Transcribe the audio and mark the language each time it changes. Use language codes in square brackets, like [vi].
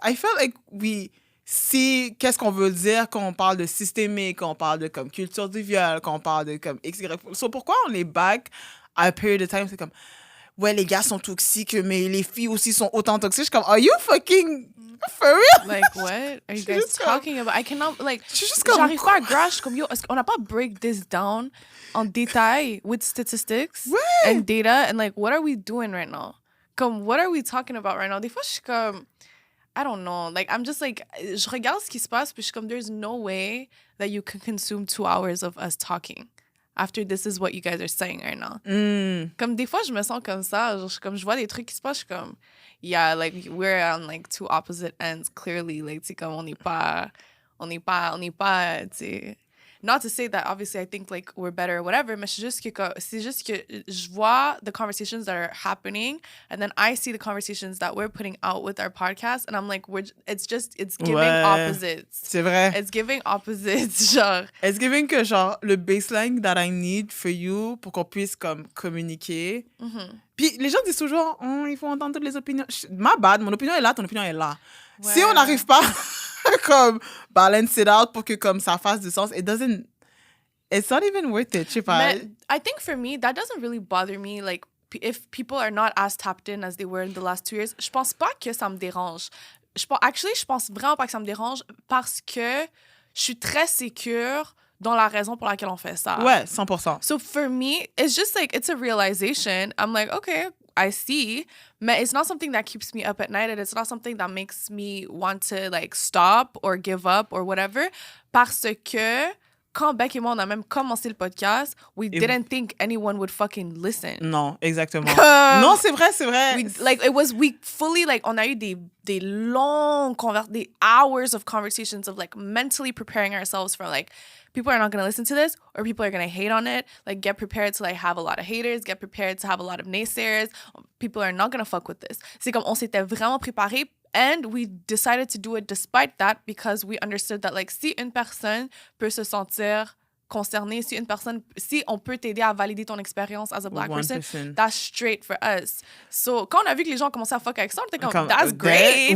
[en] I feel like we see [fr] qu'est-ce qu'on veut dire quand on parle de systémique, quand on parle de comme culture du viol, quand on parle de comme XY. So, pourquoi on est back à a period of time? C'est comme... Ouais, les gars sont toxiques, mais les filles aussi sont autant toxiques. Je suis comme, [en] are you fucking for real? Like, what are you guys talking about? I cannot, like, [fr] j'arrive [en] pas à grasp, [fr] comme, yo, on n'a pas [en] break this down [fr] en détail [en] with statistics and data, and like, what are we doing right now? Comme, what are we talking about right now? [fr] Des fois, je suis comme, [en] I don't know. Like, I'm just like, [fr] je regarde ce qui se passe, puis je suis comme, [en] there's no way that you can consume 2 hours of us talking after this is what you guys are saying right now. [fr] Comme des fois, je me sens comme ça. Genre, comme je vois des trucs qui se passent, je suis comme, [en] yeah, like, we're on like 2 opposite ends, clearly. [fr] Like, tu sais, comme on n'est pas, tu sais. [en] Not to say that, obviously, I think, like, we're better or whatever, [fr] mais c'est juste que je vois [en] the conversations that are happening, and then I see the conversations that we're putting out with our podcast, and I'm like, it's giving opposites. [fr] C'est vrai. [en] It's giving opposites, genre. It's giving que, genre, le baseline that I need for you [fr] pour qu'on puisse, comme, communiquer. Puis les gens disent toujours, il faut entendre toutes les opinions. [en] My bad, [fr] mon opinion est là, ton opinion est là. Ouais. Si on n'arrive pas comme [en] balance it out [fr] pour que comme ça fasse du sens, [en] it's not even worth it, [fr] je sais pas. [en] Mais I think for me, that doesn't really bother me, like, if people are not as tapped in as they were in the last 2 years. [fr] Je pense pas que ça me dérange. Je pense vraiment pas que ça me dérange parce que je suis très sécure dans la raison pour laquelle on fait ça. Ouais, 100%. [en] So for me, it's just like, it's a realization. I'm like, okay, I see. But it's not something that keeps me up at night, and it's not something that makes me want to like stop or give up or whatever. [fr] Parce que quand Beck et moi, on a même commencé le podcast, [en] we didn't think anyone would fucking listen. [fr] Non, exactement. Non, c'est vrai. [en] We fully, like, [fr] on a eu des des [en] hours of conversations of, like, mentally preparing ourselves for, like, people are not going to listen to this, or people are going to hate on it. Like, get prepared to, like, have a lot of haters, get prepared to have a lot of naysayers. People are not going to fuck with this. [fr] C'est comme, on s'était vraiment préparé. [en] And we decided to do it despite that because we understood that, like, [fr] si une personne peut se sentir concernée, si on peut t'aider à valider ton expérience [en] as a Black person, that's straight for us. [fr] So, quand on a vu que les gens commençaient à fuck avec ça, on était comme, [en] that's great.